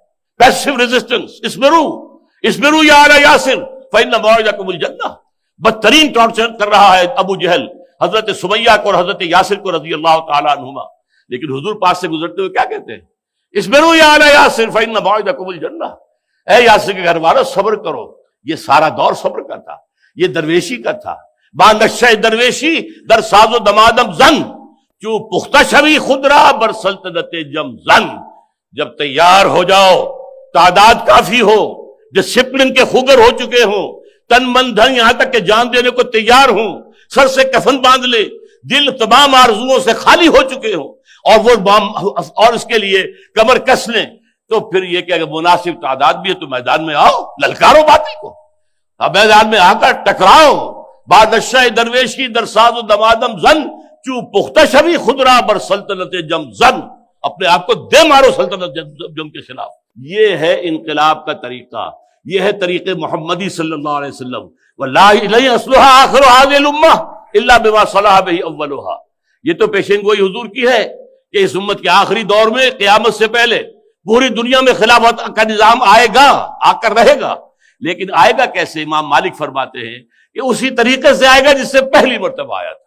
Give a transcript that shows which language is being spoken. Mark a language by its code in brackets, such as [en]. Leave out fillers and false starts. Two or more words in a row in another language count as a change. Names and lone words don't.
[en] passive resistance, [ar] اسمرو یا آل یاسر فإن موعدکم الجنہ، [ur] بدترین ٹارچر کر رہا ہے ابو جہل حضرت سمیہ کو اور حضرت یاسر کو [ar] رضی اللہ تعالیٰ عنہما۔ [ur] لیکن حضور پاس سے گزرتے ہوئے کیا کہتے ہیں؟ [ar] اسمرو یا آل یاسر فإن موعدکم الجنہ، [ur] اے یاسر کے گھر والوں صبر کرو۔ یہ سارا دور صبر کا تھا، یہ درویشی کا تھا۔ [fa] با نشہ درویشی در ساز و دمادم زن، چوں پختہ شوی خود را بر سلطنت جم زن، [ur] جب تیار ہو جاؤ، تعداد کافی ہو، ڈسپلن کے خوگر ہو چکے ہوں، تن من دھن یہاں تک کہ جان دینے کو تیار ہوں، سر سے کفن باندھ لے، دل تمام آرزوؤں سے خالی ہو چکے ہوں، اور اس کے لیے کمر کس لیں، تو پھر یہ کہ اگر مناسب تعداد بھی ہے تو میدان میں آؤ، للکارو باطل کو، اب میدان میں آ کر ٹکراؤ۔ [fa] بعد نشہ درویشی در ساز و دمادم زن، چوں پختہ شوی خود را بر سلطنت جم زن، [ur] اپنے آپ کو دے مارو سلطنت جم کے خلاف۔ یہ ہے انقلاب کا طریقہ، یہ ہے طریقے محمدی [ar] صلی اللہ علیہ وسلم۔ واللہ لن یصلح آخر هذه الامہ الا بما صلح به اولها، [ur] یہ تو پیشین گوئی حضور کی ہے کہ اس امت کے آخری دور میں قیامت سے پہلے پوری دنیا میں خلافت کا نظام آئے گا، آ کر رہے گا، لیکن آئے گا کیسے؟ امام مالک فرماتے ہیں کہ اسی طریقے سے آئے گا جس سے پہلی مرتبہ آیا تھا۔